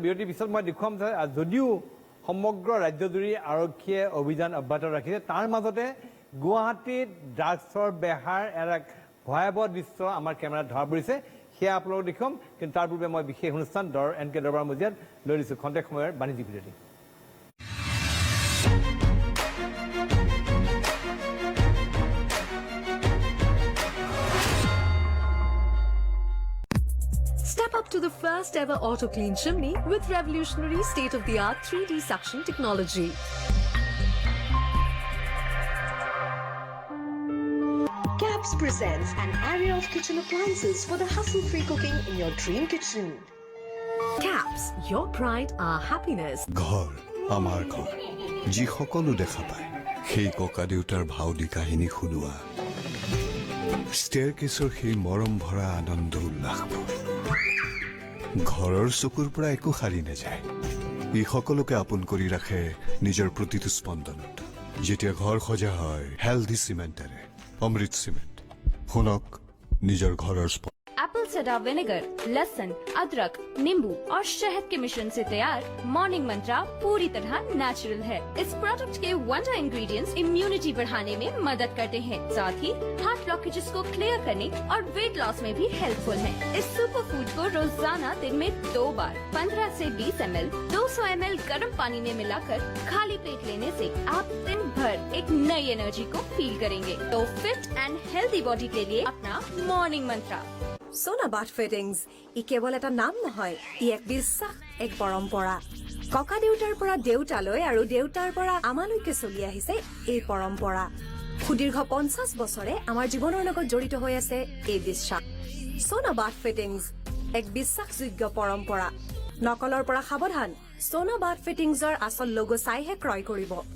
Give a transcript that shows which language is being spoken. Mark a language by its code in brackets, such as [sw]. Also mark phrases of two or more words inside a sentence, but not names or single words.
[as] বিৰতিৰ পিছত মই দেখুৱাম যে যদিও সমগ্ৰ ৰাজ্যজুৰি আৰক্ষীয়ে অভিযান অব্যাহত ৰাখিছে, তাৰ মাজতে গুৱাহাটীত ড্ৰাগছৰ বেহাৰ এটা ভয়াৱহ দৃশ্য আমাৰ কেমেৰাত ধৰা পৰিছে, সেয়া আপোনালোকক দেখুৱাম। কিন্তু তাৰ পূৰ্বে মই বিশেষ অনুষ্ঠান NK দৰবাৰ মজিয়াত লৈ দিছোঁ খন্তেক সময়ৰ বাণিজ্যিক বিৰতি। [en] Step up to the first ever auto clean chimney with revolutionary state-of-the-art 3D suction technology. Caps presents an array of kitchen appliances for the hustle-free cooking in your dream kitchen. Caps, your pride, our happiness. [as] ঘৰ আমাৰ ঘৰ, যি সকলো দেখা পায়, সেই ককা দেউতাৰ ভাওদি কাহিনী শুনোৱা, ষ্টেয়াৰকেছৰ সেই মৰম ভৰা আনন্দ উল্লাসবোৰ ঘৰৰ চকুৰ পৰা একো সাৰি নাযায়। ই সকলোকে আপোন কৰি ৰাখে নিজৰ প্ৰতিটো স্পন্দনত। যেতিয়া ঘৰ সজা হয় হেল্ডি চিমেণ্টেৰে, অমৃত চিমেণ্ট, শুনক নিজৰ ঘৰৰ [en] apple cider vinegar, [hi] लहसुन, अदरक, नींबू और शहद के मिश्रण से तैयार मॉर्निंग मंत्रा पूरी तरह नेचुरल है। इस प्रोडक्ट के [en] wonder ingredients immunity [hi] बढ़ाने में मदद करते हैं, साथ ही [en] heart blockages को clear [hi] करने और [en] weight loss [hi] में भी हेल्पफुल है। इस [en] super food [hi] को रोजाना दिन में 2 बार 15 से 20 ml 200 ml गर्म पानी में मिलाकर खाली पेट लेने से आप दिन भर एक नई एनर्जी को फील करेंगे। तो [en] fit and healthy body [hi] के लिए अपना [en] morning mantra. [as] সোনা [en] bath fittings [as] ই কেৱল এটা নাম নহয় ই এক বিশ্বাস এক পৰম্পৰা ককা দেউতাৰ পৰা দেউতালৈ আৰু দেউতাৰ পৰা আমালৈকে চলি আহিছে এই পৰম্পৰা সুদীৰ্ঘ 50 বছৰে আমাৰ জীৱনৰ লগত জড়িত হৈ আছে এই বিশ্বাস সোনা [en] bath fittings [as] এক বিশ্বাসযোগ্য পৰম্পৰা নকলৰ পৰা সাৱধান সোনা বাথ ফিটিংছৰ আচল লোগো চাইহে ক্ৰয় কৰিব